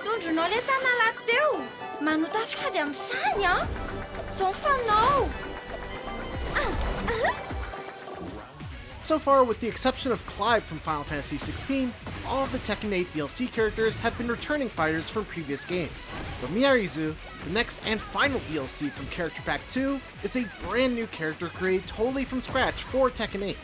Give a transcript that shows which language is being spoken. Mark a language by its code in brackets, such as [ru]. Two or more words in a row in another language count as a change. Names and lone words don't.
[mg] Andronao le tanalahy teo. Manotafady amin'ny sany, a? Zao ny fanao. [en] So far, with the exception of Clive from Final Fantasy XVI, all of the Tekken 8 DLC characters have been returning fighters from previous games. But Miary Zo, the next and final DLC from Character Pack 2, is a brand new character created totally from scratch for Tekken 8.